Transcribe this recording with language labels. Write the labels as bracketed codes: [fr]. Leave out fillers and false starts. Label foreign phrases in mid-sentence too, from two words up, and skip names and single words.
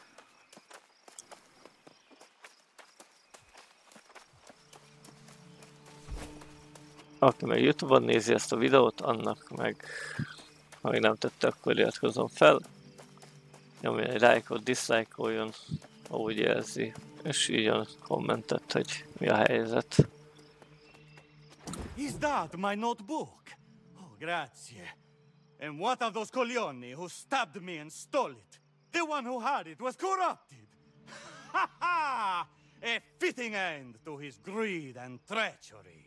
[hu] Aki meg YouTube-on nézi ezt a videót, annak meg, ha még nem tette, akkor iratkozzon fel. Nyomjon egy like-ot, dislike-oljon, ha úgy érzi, és írjon kommentet, hogy mi a helyzet. [en] Is that my notebook? Oh, grazie. And what of those coglioni who stabbed me and stole it? The one who had it was corrupted. Ha ha! A fitting end to his greed and treachery.